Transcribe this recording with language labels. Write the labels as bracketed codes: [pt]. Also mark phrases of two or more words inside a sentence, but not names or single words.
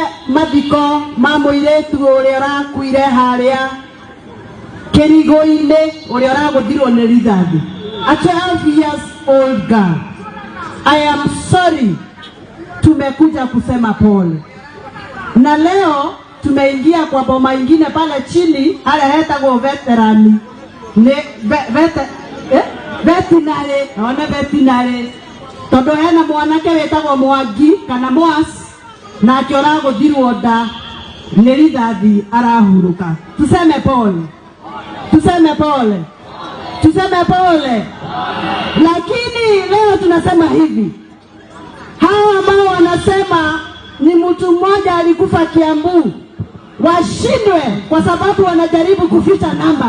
[ki] mathiko ma muiretu uria rakuire haria Kerigo-ine uria raguthirwo ni rithathi. [en] A 12 years old girl. I am sorry. [sw] Tumekuja kusema pole. Na leo tumeingia kwa boma ingine pale chini, [ki] hale hetagwo veterani. Vetinary, ona vetinary. Tondu hena mwanake wetagwo Mwangi kana Mwas na akiora guthirwo nda ni rithathi arahuruka. [sw] Tuseme pole. Tuseme pole. Tuseme pole. Lakini leo tunasema hivi. Hawa ambao wanasema ni mtu mmoja alikufa Kiambu washindwe kwa sababu wanajaribu kuficha numbers.